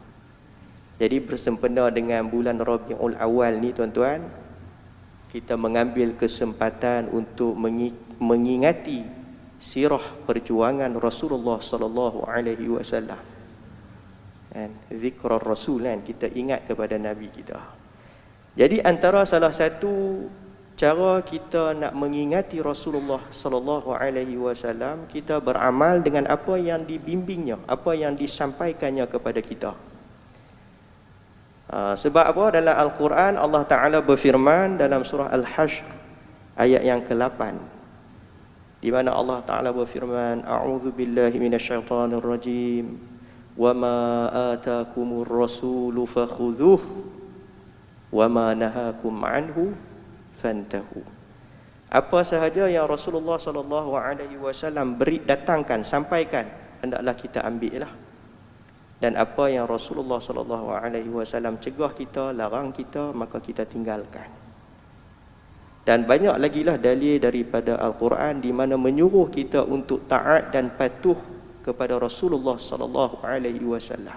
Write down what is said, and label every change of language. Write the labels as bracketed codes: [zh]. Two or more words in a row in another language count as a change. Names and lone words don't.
[ms] Jadi bersempena dengan bulan Rabiul Awal ni tuan-tuan, kita mengambil kesempatan untuk mengingati sirah perjuangan Rasulullah [ar] صلى الله عليه وسلم. [ms] Dan zikrar Rasul kan, kita ingat kepada Nabi kita. Jadi antara salah satu cara kita nak mengingati Rasulullah [ar] صلى الله عليه وسلم, [ms] kita beramal dengan apa yang dibimbingnya, apa yang disampaikannya kepada kita. Sebab apa? Dalam Al-Quran Allah Ta'ala berfirman dalam surah Al-Hashr ayat yang ke-8, di mana Allah Ta'ala berfirman, [ar] أعوذ بالله من الشيطان الرجيم, وما آتاكم الرسول فخذوه وما نهاكم عنه فانتهوا. [ms] Apa sahaja yang Rasulullah [ar] صلى الله عليه وسلم [ms] beri, datangkan, sampaikan, hendaklah kita ambil lah. Dan apa yang Rasulullah [ar] صلى الله عليه وسلم [ms] cegah kita, larang kita, maka kita tinggalkan. Dan banyak lagi lah dalil daripada Al-Quran di mana menyuruh kita untuk taat dan patuh kepada Rasulullah [ar] صلى الله عليه وسلم.